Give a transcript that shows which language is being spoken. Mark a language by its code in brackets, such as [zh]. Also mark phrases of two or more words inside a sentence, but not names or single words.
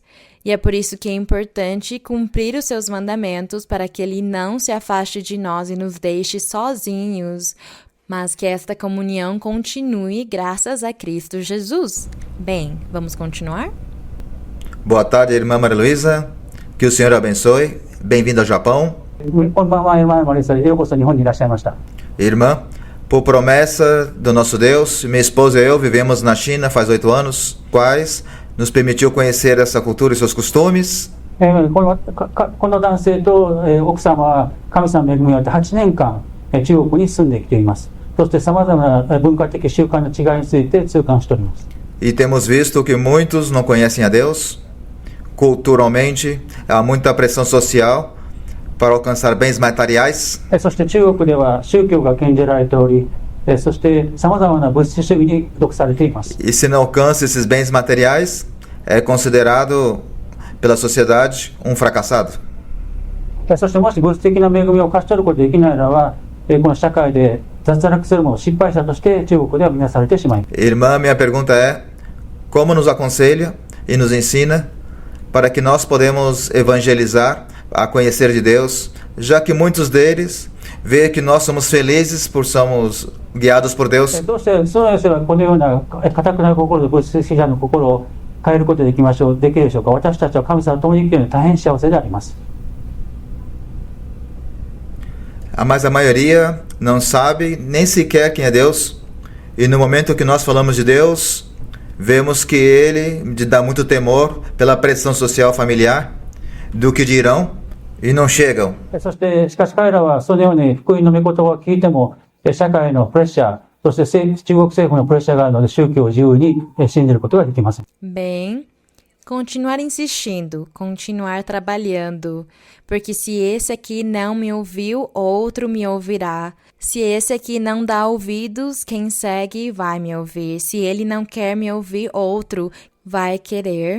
[pt] E é por isso que é importante cumprir os seus mandamentos para que ele não se afaste de nós e nos deixe sozinhos, mas que esta comunhão continue graças a Cristo Jesus. Bem, vamos continuar? Boa tarde, irmã Maria Luísa. Que o Senhor abençoe. Bem-vindo ao Japão. [ja] こんばんは、山森さん。ようこそ日本にいらっしゃいました。 [pt] Irmã, por promessa do nosso Deus, minha esposa e eu vivemos na China faz 8 anos, quais nos permitiu conhecer essa cultura e seus costumes. [ja] この男性と奥様は神様の恵みによって8年間中国に住んできています。そして様々な文化的習慣の違いについて痛感しております。 [pt] E temos visto que muitos não conhecem a Deus. Culturalmente, há muita pressão social para alcançar bens materiais. [ja] そして中国では宗教が禁じられており、そして様々な物質主義に毒されています。 [pt] E se não alcança esses bens materiais, é considerado pela sociedade um fracassado. [ja] そしてもし物質的な恵みを勝ち取ることができないならば、この社会で脱落するも失敗者として中国では見なされてしまいます。 [pt] Irmã, minha pergunta é: como nos aconselha e nos ensina para que nós podemos evangelizar a conhecer de Deus, já que muitos deles veem que nós somos felizes por sermos guiados por Deus? [ja] どうしてその人はこのような堅くな心で物質主義者の心を変えることができるでしょうか。私たちは神様と共に生きるのに大変幸せであります。 [pt] Mas a maioria não sabe nem sequer quem é Deus. E no momento que nós falamos de Deus, vemos que Ele dá muito temor pela pressão social familiar, do que dirão, e não chegam. [ja] そしてしかし彼らはそのように福音の御言葉を聞いても社会のプレッシャー、そして中国政府のプレッシャーがあるので宗教を自由に信じることができません。 [pt] Bem, continuar insistindo, continuar trabalhando, porque se esse aqui não me ouviu, outro me ouvirá. Se esse aqui não dá ouvidos, quem segue vai me ouvir. Se ele não quer me ouvir, outro vai querer.